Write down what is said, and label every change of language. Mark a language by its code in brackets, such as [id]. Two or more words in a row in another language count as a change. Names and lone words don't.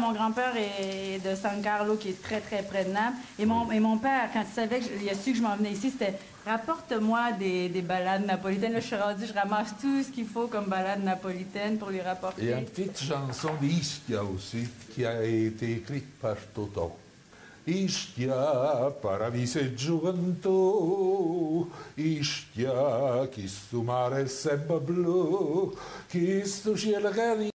[fr] Mon grand-père est de San Carlo, qui est très, très près de Naples. Et mon père, quand il savait il a su que je m'en venais ici, c'était rapporte-moi des ballades napolitaines. Là, je suis rendue, je ramasse tout ce qu'il faut comme ballades napolitaines pour lui rapporter. Il y a une petite chanson d'Ischia aussi, qui a été écrite par Totò. [nap] Ischia, paradiso e gioventù, Ischia, chi sto mare è sempre blu, chi sto cielo che